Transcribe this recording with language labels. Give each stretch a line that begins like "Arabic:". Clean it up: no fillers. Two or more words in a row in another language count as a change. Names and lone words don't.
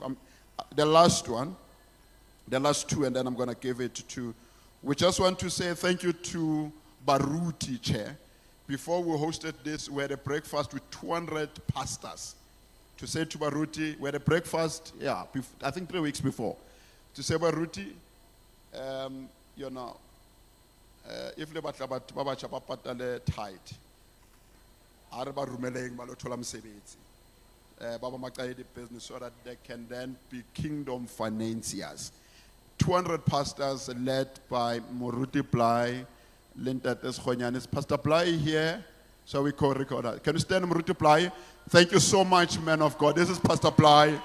English: The last two, and then I'm going to give it to, we just want to say thank you to Baruti, Chair. Before we hosted this, we had a breakfast with 200 pastors. To say to Baruti, we had a breakfast, I think 3 weeks before. To say, Baruti, you know,
Southern Sotho: if le batla batho ba batjha ba patale tithe, a re ba rumeleng ba lo thola mosebetsi. Ba ba maqaedi
English: business so that they can then be kingdom financiers. 200 pastors led by Moruti Blai, Lintates Khonyanis. Pastor Blai here, so we co-record that. Can you stand, Moruti Blai? Thank you so much, man of God. This is Pastor Blai.